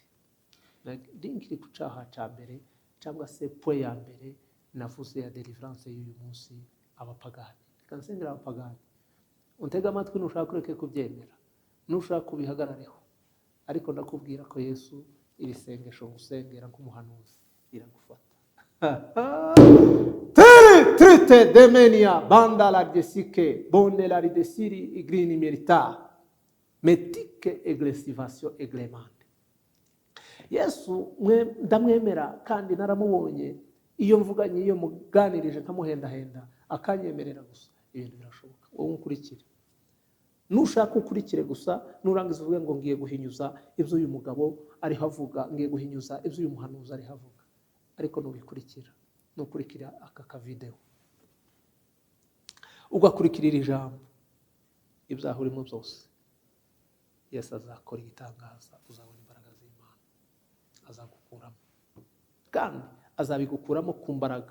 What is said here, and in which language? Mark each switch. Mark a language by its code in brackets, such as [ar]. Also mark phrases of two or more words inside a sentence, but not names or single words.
[rw] Ndinkiri ku cyaha cya mbere, cyangwa se point ya mbere navuze ya deliverance y'uyu munsi, abapagani. Reka nsengera abapagani. Untega amatwi nushaka ureke kubyemera, nushaka kubihagarareho, ariko ndakubwira ko Yesu iri sengesho ngusengera nk'umuhanuzi iragufata. Trite demenia banda la desike bonde la ridesiri igrini merita metike egresivation eglemande. Yesu ndamwemera kandi naramubonye, iyo mvuganye, iyo muganirije nkamuhendahenda akanyemerera gusa, ibintu birashoboka. Wowe ukurikire, nushaka ukurikire gusa, nurangiza uvuge ngo ngiye guhinyuza ibyo uyu mugabo ariho avuga, ngiye guhinyuza ibyo uyu muhanuzi ariho avuga, ariko nukurikira aka kavideo, ugakurikirira ijambo, ibyaha urimo byose Yesu azakora igitangaza, uzabona imbaraga z'Imana, azagukuramo, kandi azabigukuramo ku mbaraga.